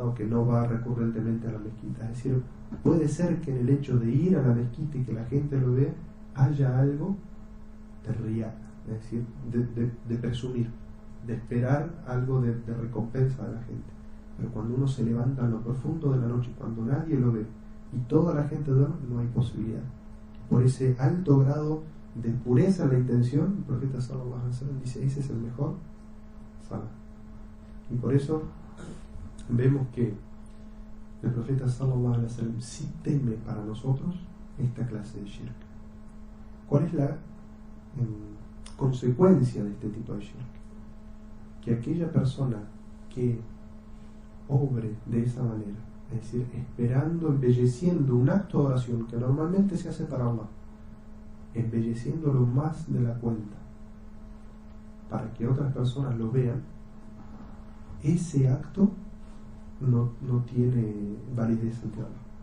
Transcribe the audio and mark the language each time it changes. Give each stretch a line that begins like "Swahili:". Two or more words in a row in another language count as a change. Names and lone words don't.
Spanish: O que no va recurrentemente a la mezquita. Es decir, puede ser que en el hecho de ir a la mezquita y que la gente lo vea haya algo de riya, es decir, de presumir, de esperar algo de recompensa de la gente. Pero cuando uno se levanta en lo profundo de la noche, cuando nadie lo ve y toda la gente duerme, no hay posibilidad. Por ese alto grado de pureza en la intención, el profeta
Arabic: صلى الله عليه وسلم
Spanish: dice: ese es el mejor salah. Y por eso vemos que el profeta
Arabic: صلى الله عليه وسلم
Spanish: sí teme para nosotros esta clase de shirk. ¿Cuál es la consecuencia de este tipo de shirk? Que aquella persona que obre de esa manera, es decir, esperando, embelleciendo un acto de oración que normalmente se hace para Allah, embelleciéndolo más de la cuenta para que otras personas lo vean, ese acto no tiene validez ante Allah.